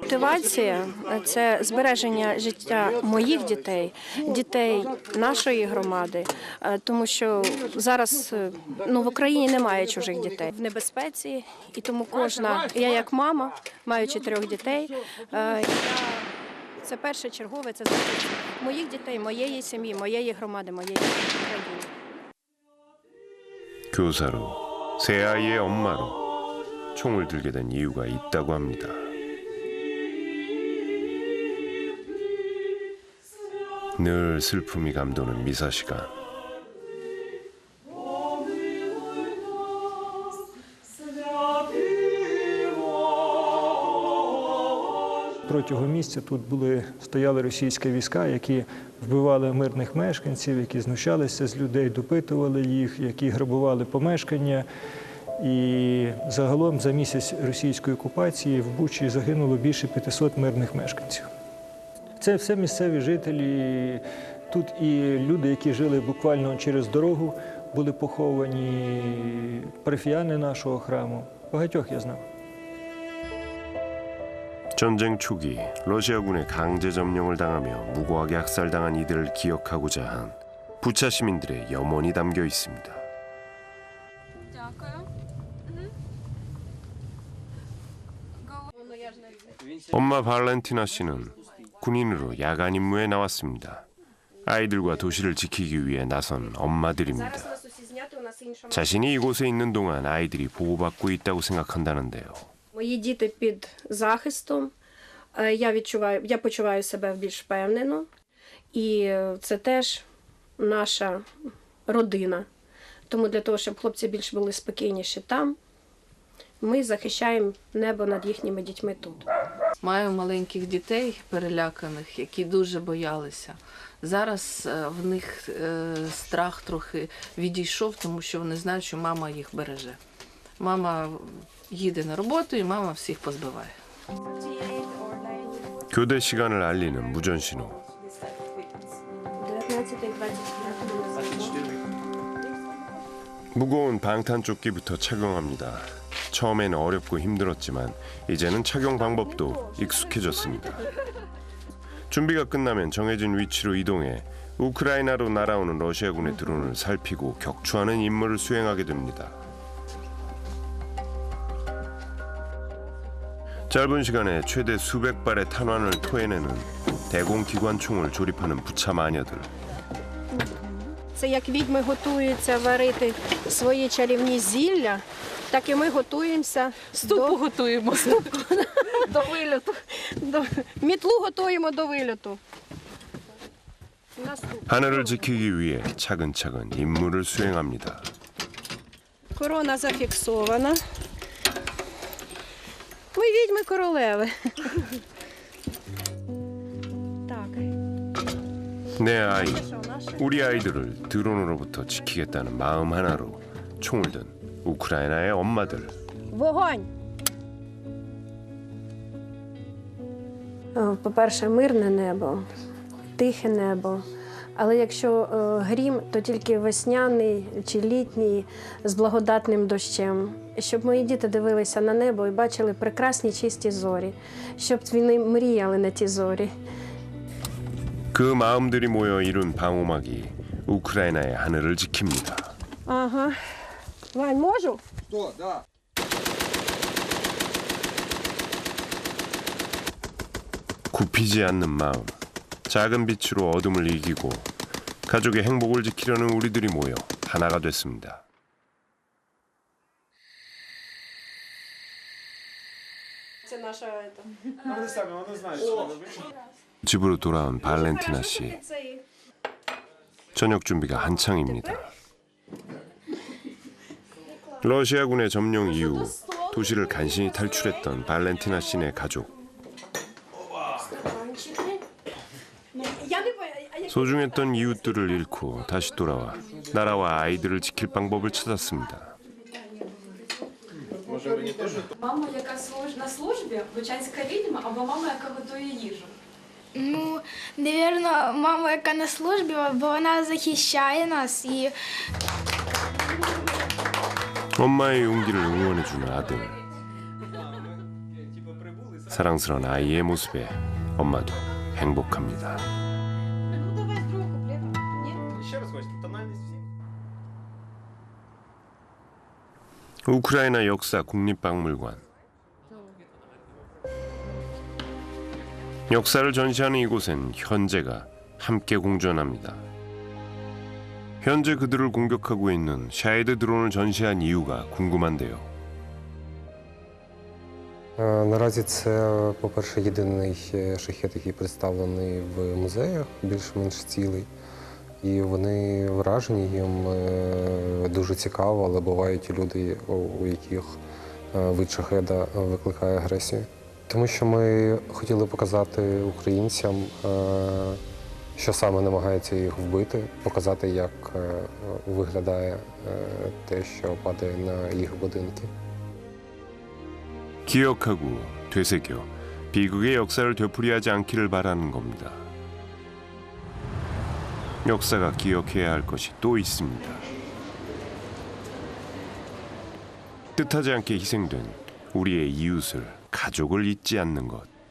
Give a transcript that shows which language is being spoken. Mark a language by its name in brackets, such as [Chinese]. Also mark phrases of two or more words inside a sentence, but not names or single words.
[Ukrainian] Мотивація – це збереження життя моїх дітей, дітей нашої громади, тому що зараз в Україні немає чужих дітей в небезпеці, і тому я як мама, маю 4 дітей, це першочергове, це захист моїх дітей, моєї сім'ї, моєї громади, моєї країни. [Korean] 교사로, 세 아이의 엄마로 총을 들게 된 이유가 있다고 합니다. 늘 슬픔이 감도는 미사 시간. [Ukrainian] Протягом місяця тут стояли російські війська, які вбивали мирних мешканців, які знущалися з людей, допитували їх, які грабували помешкання. І загалом за місяць російської окупації в Бучі загинуло більше 500 мирних мешканців. Це все місцеві жителі. Тут і люди, які жили буквально через дорогу, були поховані, парафіяни нашого храму. Багатьох я знав. [Korean] 전쟁 초기 러시아군의 강제 점령을 당하며 무고하게 학살당한 이들을 기억하고자 한 부차 시민들의 염원이 담겨 있습니다. 엄마 발렌티나 씨는 군인으로 야간 임무에 나왔습니다. 아이들과 도시를 지키기 위해 나선 엄마들입니다. 자신이 이곳에 있는 동안 아이들이 보호받고 있다고 생각한다는데요. [Ukrainian] Мої діти під захистом, я почуваю себе більш впевнено, і це теж наша родина. Тому для того, щоб хлопці більш були спокійніші там, ми захищаємо небо над їхніми дітьми тут. Маю маленьких дітей переляканих, які дуже боялися. Зараз в них страх трохи відійшов, тому що вони знають, що мама їх береже. Мама їде на роботу і мама всіх позбиває. [Korean] 교대 시간을 알리는 무전 신호. 무거운 방탄조끼부터 착용합니다. 처음엔 어렵고 힘들었지만 이제는 착용 방법도 익숙해졌습니다. 준비가 끝나면 정해진 위치로 이동해 우크라이나로 날아오는 러시아군의 드론을 살피고 격추하는 임무를 수행하게 됩니다. 짧은 시간에 최대 수백 발의 탄환을 토해내는 대공기관총을 조립하는 부차 마녀들. [Ukrainian] Це як відьми готуються варити свої чарівні зілля, так і ми готуємося готуємо до вильоту. Мітлу готуємо до вильоту. [Korean] 하늘을 지키기 위해 차근차근 임무를 수행합니다. [Ukrainian] Корона зафіксована. Ми відьми королеви. [Korean] 내 아이, 우리 아이들을 드론으로부터 지키겠다는 마음 하나로 총을 든 우크라이나의 엄마들. [Ukrainian] Вогонь! По-перше, мирне небо, тихе небо. Але якщо грім, то тільки весняний чи літній з благодатним дощем. Щоб мої діти дивилися на небо і бачили прекрасні чисті зорі. Щоб вони мріяли на ті зорі. [Korean] 그 마음들이 모여 이룬 방호막이 우크라이나의 하늘을 지킵니다. [Ukrainian] Ага. Вань, можу? [Russian] Что, да. [Korean] 굽히지 않는 마음, 작은 빛으로 어둠을 이기고 가족의 행복을 지키려는 우리들이 모여 하나가 됐습니다. [Ukrainian] Це наша [Korean] 집으로 돌아온 발렌티나 씨. 저녁 준비가 한창입니다. 러시아군의 점령 이후 도시를 간신히 탈출했던 발렌티나 씨네 가족. 소중했던 이웃들을 잃고 다시 돌아와 나라와 아이들을 지킬 방법을 찾았습니다. [Ukrainian] Мама, яка на службі, бучанська відьма, або мама, яка готує їжу? Ну, напевно, мама, яка на службі, бо вона захищає нас і [Korean] 엄마의 용기를 응원해주는 아들. 사랑스러운 아이의 모습에 엄마도 행복합니다. 우크라이나 역사 국립박물관. 역사를 전시하는 이곳엔 현재가 함께 공존합니다. 현재 그들을 공격하고 있는 샤헤드 드론을 전시한 이유가 궁금한데요. [Ukrainian] Наразі це, по-перше, єдиний шахет, який представлений в музеях, більш-менш цілий. І вони вражені, їм дуже цікаво, але бувають і люди, у яких вид шахеда викликає агресію. Тому що ми хотіли показати українцям, що саме намагається їх вбити, показати, як виглядає те, що падає на їх будинки. [Korean] 기억하고 되새겨 비극의 역사를 되풀이하지 않기를 바라는 겁니다. 역사가 기억해야 할 것이 또 있습니다. 뜻하지 않게 희생된 우리의 이웃을, 가족을 잊지 않는 것.